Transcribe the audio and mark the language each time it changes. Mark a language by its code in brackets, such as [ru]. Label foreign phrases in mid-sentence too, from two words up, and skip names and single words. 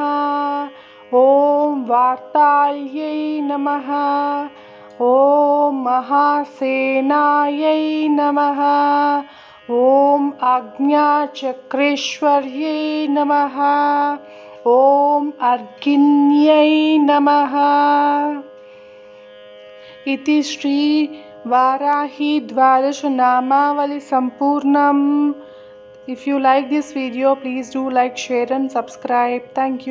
[sa] ఓం వార్తాళ్యై నమః. ఓం మహాసేనాయై నమః. ఓం ఆజ్ఞాచక్రేశ్వర్యై నమః. ఓం అర్ఘిన్యై నమః. इति श्री वाराही द्वादश नामावली संपूर्णम. [en] If you like this video, please do like, share and subscribe. Thank you.